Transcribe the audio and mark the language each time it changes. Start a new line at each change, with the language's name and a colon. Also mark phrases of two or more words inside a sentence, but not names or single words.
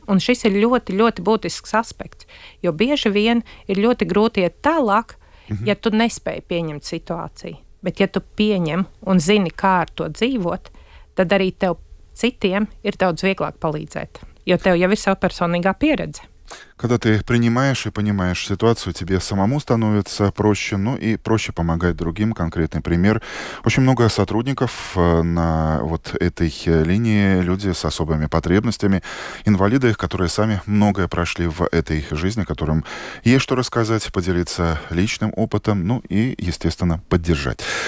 Latvian: Un šis ir ļoti, ļoti būtisks aspekts, jo bieži vien ir ļoti grūti iet tālāk, ja tu nespēji pieņemt situāciju. Bet ja tu pieņem un zini, kā ar to dzīvot, tad arī tev citiem ir daudz vieglāk palīdzēt, jo tev jau ir sava personīgā pieredze.
Russian: Когда ты принимаешь и понимаешь ситуацию, тебе самому становится проще, и проще помогать другим. Конкретный пример. Очень много сотрудников на вот этой линии, люди с особыми потребностями, инвалиды, которые сами многое прошли в этой жизни, которым есть что рассказать, поделиться личным опытом, и, естественно, поддержать.